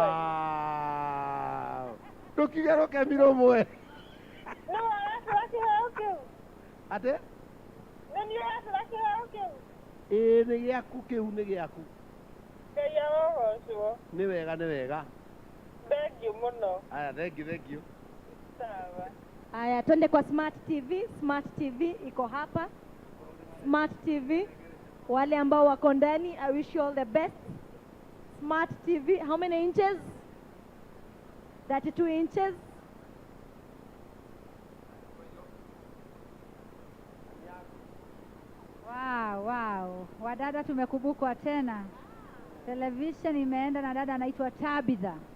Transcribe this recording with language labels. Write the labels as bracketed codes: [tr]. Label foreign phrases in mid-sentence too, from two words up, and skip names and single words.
[ki] Wow. Tukigeroke miromwe. No arasira kiheo kiu. Ate? Nĩ arasira kiheo kiu. Nĩ gĩaku kĩu nĩ gĩaku. Ngai arogocwo. Nĩ wega nĩ wega. Thengiũ mũno. [sw] Aya, [en] thank you. [sw] Sawa. Aya, twende kwa Smart TV. Smart TV iko hapa. Smart TV, wale ambao wako ndani, [en] I wish you all the best. Smart TV, how many inches? 32 inches. Wow. [sw] Wadada tumekubukwa tena. Television imeenda na dada anaitwa Tabitha.